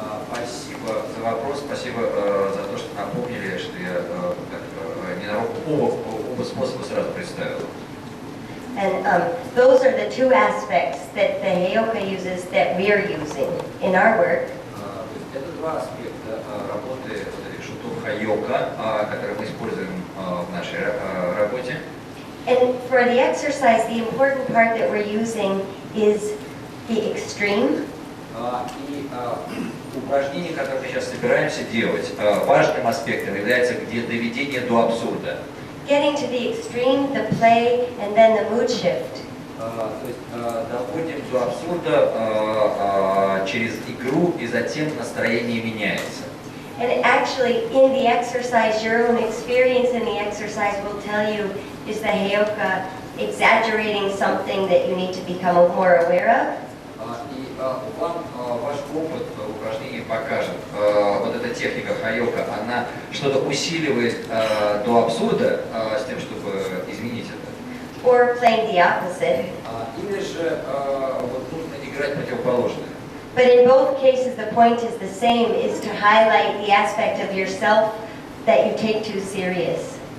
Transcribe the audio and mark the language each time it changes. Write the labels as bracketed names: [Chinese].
[Russian] Спасибо за вопрос, спасибо за то, что напомнили, что я ненароком оба способа сразу представил. [English] And those are the two aspects that the Heyoka uses that we're using in our work. [Russian] Это два аспекта работы этих шутов Хайока, которые мы используем в нашей работе. [English] And for the exercise, the important part that we're using is the extreme. [Russian] И упражнение, которое мы сейчас собираемся делать, важным аспектом является где доведение до абсурда. [English] Getting to the extreme, the play, and then the mood shift. [Russian] То есть доходим до абсурда через игру, и затем настроение меняется. [English] And actually, in the exercise, your own experience in the exercise will tell you, is the Heyoka exaggerating something that you need to become more aware of? [Russian] И вам ваш опыт упражнений покажет, вот эта техника Хайока, она что-то усиливает до абсурда с тем, чтобы изменить это. [English] Or playing the opposite. [Russian] Или же вот нужно играть противоположное. [English] But in both cases, the point is the same, is to highlight the aspect of yourself that you take too serious.